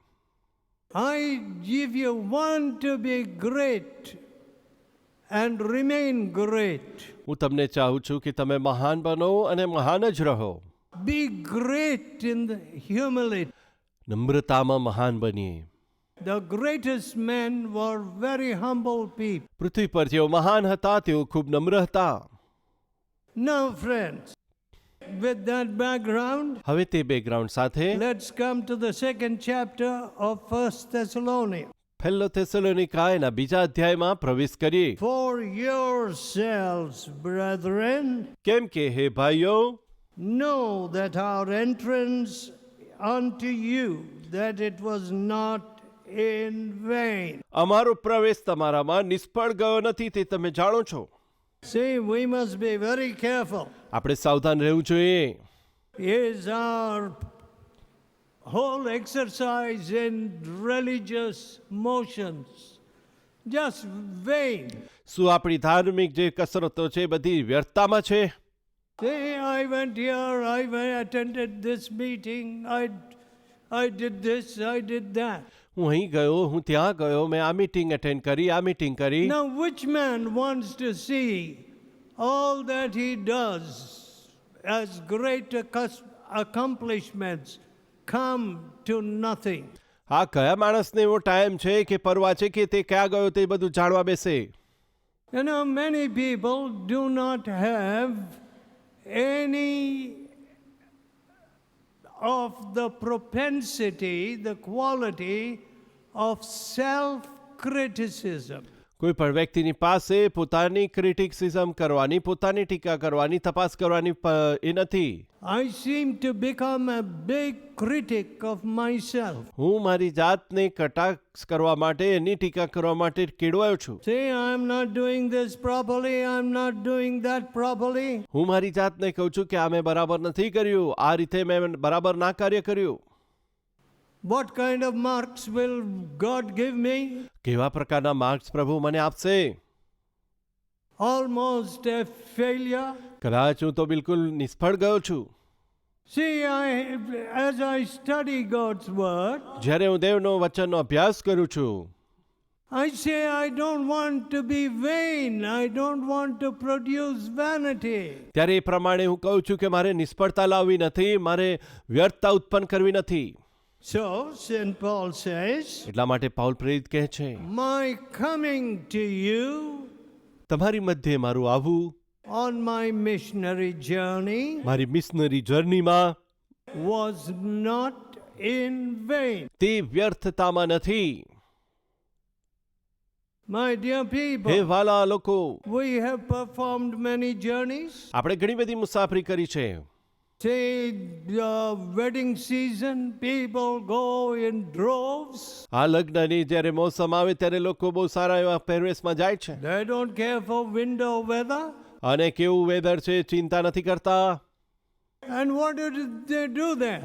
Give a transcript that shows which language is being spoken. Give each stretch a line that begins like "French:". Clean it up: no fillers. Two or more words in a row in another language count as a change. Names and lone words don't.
English: If you want to be great and remain great,
Gujarati: હું તમને ચાહું છું કે તમે મહાન બનો અને મહાન જ રહો.
English: be great in the humility.
Gujarati: નમ્રતામાં મહાન બનીએ.
English: The greatest men were very humble people.
Gujarati: પૃથ્વી પર જેઓ મહાન હતા તેઓ ખૂબ નમ્ર હતા.
English: Now, friends, with that background,
Gujarati: હવે તે બેકગ્રાઉન્ડ સાથે
English: let's come to the second chapter of 1 Thessalonians.
Gujarati: પહેલો થેસલોનિકા એના બીજા અધ્યાયમાં પ્રવેશ કરીએ.
English: For yourselves, brethren,
Gujarati: કેમ કે હે ભાઈઓ,
English: know that our entrance unto you, that it was not in vain.
Gujarati: અમારો પ્રવેશ તમારામાં નિષ્ફળ ગયો નથી, તે તમે જાણો છો.
English: See, we must be very careful.
Gujarati: આપણે સાવધાન રહેવું જોઈએ.
English: Is our whole exercise in religious motions just vain?
Gujarati: શું આપણી ધાર્મિક જે કસરતો છે બધી વ્યર્થતામાં છે?
English: Say, I went here, attended this meeting, I did this, I did that.
Gujarati: હું અહીં ગયો, હું ત્યાં ગયો, મેં આ
English: meeting attend
Gujarati: કરી, આ મીટિંગ કરી.
English: Now, which man wants to see all that he does as great accomplishments come to nothing?
Gujarati: આ કયા માણસને એવો ટાઈમ છે કે પરવા છે કે તે ક્યાં ગયો તે બધું જાણવા બેસે?
English: You know, many people do not have any of the propensity, the quality of self-criticism.
Gujarati: કોઈ પણ વ્યક્તિની પાસે પોતાની ક્રિટિસિઝમ કરવાની, પોતાની ટીકા કરવાની, તપાસ કરવાની એ નથી.
English: I seem to become a big critic of myself.
Gujarati: હું મારી જાતને કટાક્ષ કરવા માટે, એની ટીકા કરવા માટે કેળવાયો છું.
English: See, I'm not doing this properly, I'm not doing that properly.
Gujarati: હું મારી જાતને કહું છું કે આ મેં બરાબર નથી કર્યું, આ રીતે મેં બરાબર ના કાર્ય કર્યું.
English: What kind of marks will God give me?
Gujarati: કેવા પ્રકારના માર્ક્સ પ્રભુ મને આપશે?
English: Almost a failure.
Gujarati: કદાચ હું તો બિલકુલ નિષ્ફળ ગયો છું.
English: See, as I study God's word,
Gujarati: જ્યારે હું દેવનો વચનનો અભ્યાસ કરું છું,
English: I say I don't want to be vain. I don't want to produce vanity.
Gujarati: ત્યારે એ પ્રમાણે હું કહું છું કે મારે નિષ્ફળતા લાવવી નથી, મારે વ્યર્થતા ઉત્પન્ન કરવી નથી.
English: So, St. Paul says,
Gujarati: એટલા માટે પાઉલ પ્રેરિત કહે છે,
English: my coming to you
Gujarati: તમારી મધ્યે મારું આવવું,
English: on my missionary journey,
Gujarati: મારી
English: missionary journeyમાં, was not in vain.
Gujarati: તે વ્યર્થતામાં નથી.
English: My dear
Gujarati: હે
English: people,
Gujarati: વાલા લોકો,
English: we have performed many journeys.
Gujarati: આપણે ઘણી બધી મુસાફરી કરી છે.
English: Say, the wedding season, people go in droves.
Gujarati: આ લગ્નની જ્યારે મોસમ આવે ત્યારે લોકો બહુ સારા એવા પહેરવેશમાં જાય છે.
English: They don't care for winter weather.
Gujarati: અને કેવું વેધર છે ચિંતા નથી કરતા.
English: And what do they do there?